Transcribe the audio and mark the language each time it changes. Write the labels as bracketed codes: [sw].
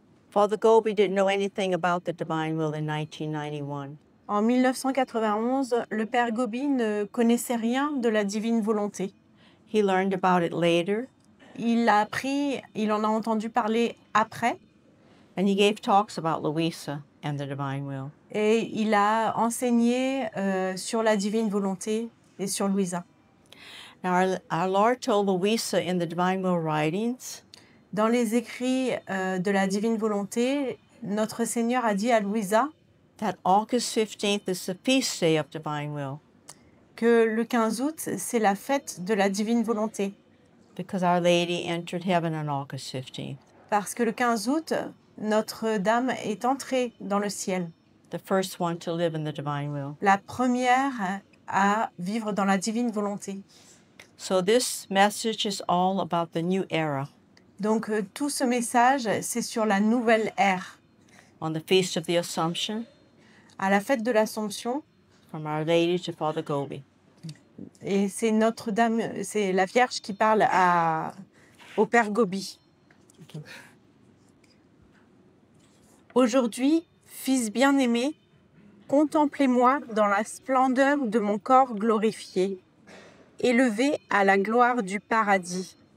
[en] Father Gobi didn't know anything about the divine will in 1991. [fr] En 1991, le Père Gobi ne connaissait rien de la divine volonté. [en] He learned about it later. [fr] Il l'a appris, il en a entendu parler après. [en] And he gave talks about Louisa and the divine will. [fr] Et il a enseigné sur la divine volonté et sur Louisa. [en] Now, our Lord told Louisa in the divine will writings [fr] Dans les écrits de la divine volonté, notre Seigneur a dit à Louisa [en] that August 15th is the feast day of divine will. [fr] Que le 15 août, c'est la fête de la divine volonté. [en] Because Our Lady entered heaven on August 15th. [fr] Parce que le 15 août, Notre-Dame est entrée dans le ciel. [en] The first one to live in the divine will. [fr] La première à vivre dans la divine volonté. [en] So this message is all about the new era. [fr] Donc tout ce message, c'est sur la nouvelle ère. [en] On the Feast of the Assumption. [fr] À la fête de l'Assomption. [en] From Our Lady to Father Gobi. [fr] Et c'est Notre-Dame, c'est la Vierge qui parle au Père Gobi. Okay. Aujourd'hui, fils bien-aimé, contemplez-moi dans la splendeur de mon corps glorifié, élevé à la gloire du paradis.